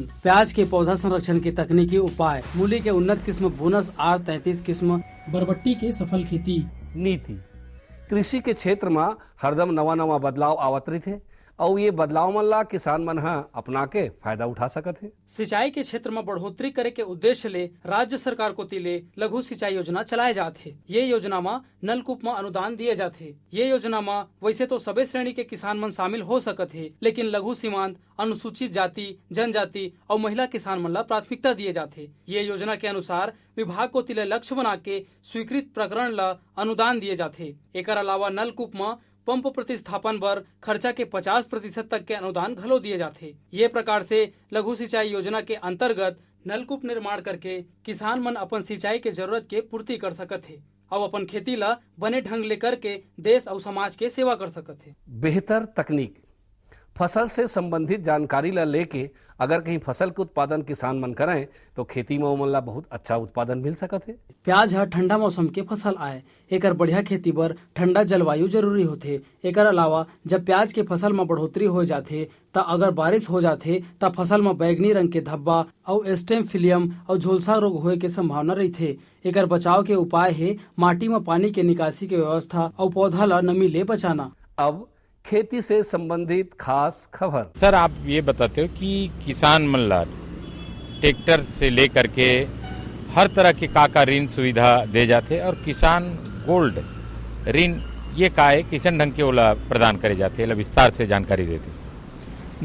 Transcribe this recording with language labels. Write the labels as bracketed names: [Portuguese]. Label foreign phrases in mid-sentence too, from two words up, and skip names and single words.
[Chhattisgarhi] प्याज के पौधा संरक्षण के तकनीकी उपाय। मूली के उन्नत किस्म बोनस R33 किस्म। बरबट्टी के सफल खेती। नीति कृषि के क्षेत्र में हरदम नवा बदलाव आवत रही थे और ये बदलाव मन ला किसान मन ह अपना के फायदा उठा सकत है। सिंचाई के क्षेत्र में बढ़ोतरी करे के उद्देश्य ले राज्य सरकार को तिले लघु सिंचाई योजना चलाए जाते। ये योजना में नलकूप में अनुदान दिए जाते। ये योजना में वैसे तो सभी श्रेणी के किसान मन शामिल हो सकत है, लेकिन लघु सीमांत, अनुसूचित जाति, जनजाति और महिला किसान मन ला प्राथमिकता दिए जाते। ये योजना के अनुसार विभाग को तिले लक्ष्य बना के स्वीकृत प्रकरण ला अनुदान दिए जाते। एक अलावा नलकूप में पंप प्रतिस्थापन पर खर्चा के 50% तक के अनुदान घलो दिए जाते। ये प्रकार से लघु सिंचाई योजना के अंतर्गत नलकूप निर्माण करके किसान मन अपन सिंचाई के जरूरत के पूर्ति कर सकत है और अपन खेती ला बने ढंग ले करके देश और समाज के सेवा कर सकत है। बेहतर तकनीक फसल से संबंधित जानकारी ला लेके अगर कहीं फसल के उत्पादन किसान मन करें तो खेती में ओमन ला बहुत अच्छा उत्पादन मिल सकत है। प्याज हर ठंडा मौसम के फसल आए, एकर बढ़िया खेती बर ठंडा जलवायु जरूरी होथे। एकर अलावा जब प्याज के फसल में बढ़ोतरी हो जाथे ता अगर बारिश हो जाथे ता फसल में बैगनी रंग के धब्बा और स्टेम फिलियम और झोलसा रोग होए के संभावना रहथे। एकर बचाव के उपाय है माटी में पानी के निकासी के व्यवस्था और पौधा ला नमी ले बचाना। अब खेती से संबंधित खास खबर। सर, आप ये बताते हो कि किसान मन ला ट्रैक्टर से लेकर के हर तरह के का ऋण सुविधा दे जाते और किसान गोल्ड ऋण ये का है किसान ढंग के ओला प्रदान करे जाते हैं, विस्तार से जानकारी देते।